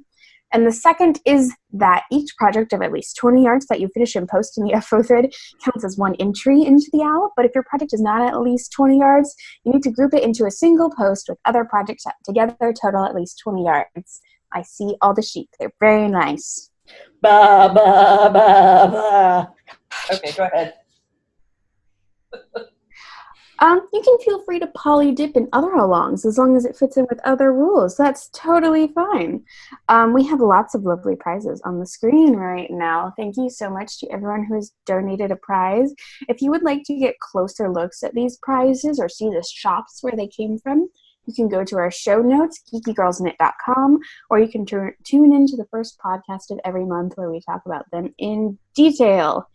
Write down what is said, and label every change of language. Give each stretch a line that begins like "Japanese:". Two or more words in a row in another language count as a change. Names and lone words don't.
English: And the second is that each project of at least 20 yards that you finish and post in the FO thread counts as one entry into the owl. But if your project is not at least 20 yards, you need to group it into a single post with other projects that together total at least 20 yards. I see all the sheep. They're very nice. Ba, ba, ba, ba. Okay, go ahead. You can feel free to poly dip in other alongs as long as it fits in with other rules. That's totally fine. We have lots of lovely prizes on the screen right now. Thank you so much to everyone who has donated a prize. If you would like to get closer looks at these prizes or see the shops where they came from, you can go to our show notes, geekygirlsknit.com, or you can tune into the first podcast of every month where we talk about them in detail.